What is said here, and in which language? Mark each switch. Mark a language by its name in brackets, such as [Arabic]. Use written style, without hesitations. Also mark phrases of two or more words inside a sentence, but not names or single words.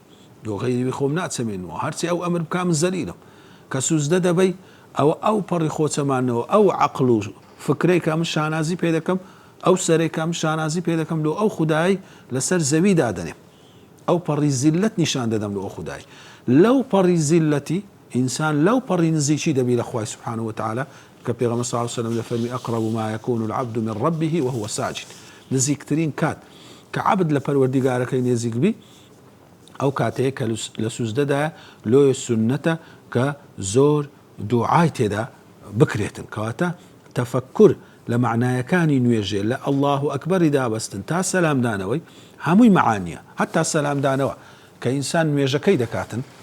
[Central Kurdish] دۆ غەیری خۆم ناتسەمێنمەوە هەرچی ئەو ئەمر بکا من زەلیلم کە سوزدە دەبەی ئەو پەڕی خۆچەمانەوە ئەو عەقڵ و فکرەی کە من شانازی پێ دەکەم ئەو سەرێک کە من شانازی پێ دەکەم لۆ ئەو خودایی لەسەر زەوی دادەنێم ئەو پەڕی زیلەت نیشان دەدەم لۆ ئەو خودایی لەو پەڕی زیلەتی ئینسان لەو پەڕی نزیکی دەبی لە خوای [Arabic] سبحانه وتعالى [Central Kurdish] کە پێغەمبەر [Arabic] صلی الله عليه وسلم [Central Kurdish] دەفەرمی [Arabic] أقرب ما يكون العبد من ربه وهو ساجد [Central Kurdish] نزیکترین کات کە عەبد لە پەروەردیگارەکەی نێزیک بی ئەو کاتەیە کە لە سوزدەدایە لۆی سنەتە کە زۆر دوعای تێدا بکرێتن کەواتە تەفەکر لە معنایەکانی نوێژێ لە [Arabic] الله ئەکبەری [Central Kurdish] دابەستن تا سەلامدانەوەی هەمووی معانیە هەتا سەلامدانەوە کە ئینسان نوێژەکەی دەکاتن